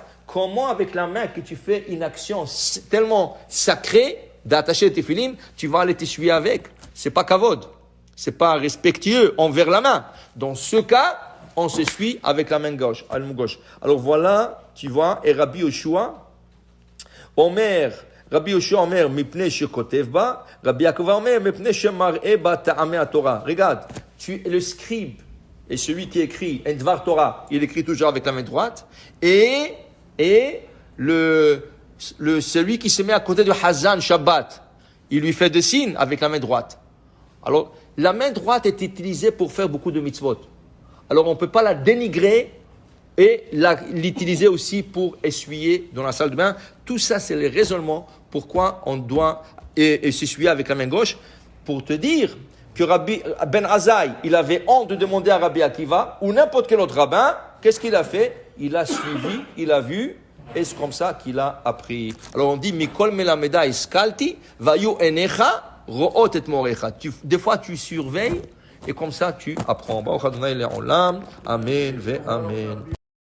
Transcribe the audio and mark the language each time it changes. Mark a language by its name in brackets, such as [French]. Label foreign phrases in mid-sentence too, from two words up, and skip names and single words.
[French] Comment avec la main que tu fais une action tellement sacrée d'attacher le tefilin, tu vas aller t'essuyer avec? C'est pas kavod. C'est pas respectueux envers la main. Dans ce cas, on s'essuie avec la main gauche. Alors voilà, tu vois, et [Hebrew] רבי יהושע, רבי יהושע אומר, מפני שכותב בה, רבי יעקב אומר, מפני שמראה בה טעמי תורה. [French] Regarde, le scribe et celui qui écrit un [Hebrew] דבר תורה, [French] il écrit toujours avec la main droite, et celui qui se met à côté de Hazan Shabbat, il lui fait des signes avec la main droite. Alors, la main droite est utilisée pour faire beaucoup de mitzvot. Alors, on ne peut pas la dénigrer et l'utiliser aussi pour essuyer dans la salle de bain. Tout ça, c'est le raisonnement pourquoi on doit s'essuyer avec la main gauche. Pour te dire que Rabbi Ben Azaï, il avait honte de demander à Rabbi Akiva ou n'importe quel autre rabbin, qu'est-ce qu'il a fait? Il a suivi, il a vu Et c'est comme ça qu'il a appris. Alors on dit, [Hebrew] מכל מלמדי השכלתי, והיו עיניך ראות את מוריך. [French] Des fois tu surveilles, et comme ça tu apprends. [Hebrew] ברוך ה' לעולם. אמן ואמן.